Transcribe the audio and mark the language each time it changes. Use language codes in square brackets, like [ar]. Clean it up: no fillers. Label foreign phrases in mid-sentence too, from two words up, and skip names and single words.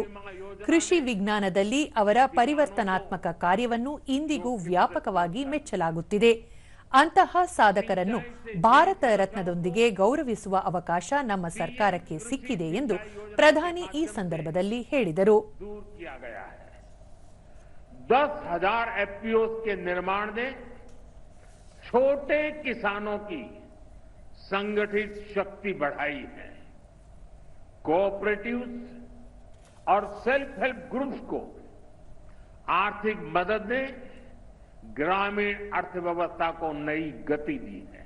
[kn] ಕೃಷಿ ವಿಜ್ಞಾನದಲ್ಲಿ ಅವರ ಪರಿವರ್ತನಾತ್ಮಕ ಕಾರ್ಯವನ್ನು ಇಂದಿಗೂ ವ್ಯಾಪಕವಾಗಿ ಮೆಚ್ಚಲಾಗುತ್ತಿದೆ. ಅಂತಹ ಸಾಧಕರನ್ನು ಭಾರತ ರತ್ನದೊಂದಿಗೆ ಗೌರವಿಸುವ ಅವಕಾಶ ನಮ್ಮ ಸರ್ಕಾರಕ್ಕೆ ಸಿಕ್ಕಿದೆ ಎಂದು ಪ್ರಧಾನಿ ಈ ಸಂದರ್ಭದಲ್ಲಿ ಹೇಳಿದರು. [hi] 10,000 एफपीओs के निर्माण ने छोटे किसानों की संगठित शक्ति बढ़ाई है. कोऑपरेटिव्स और [en] self help groups [hi] को आर्थिक मदद ने ग्रामीण अर्थव्यवस्था को नई गति दी है.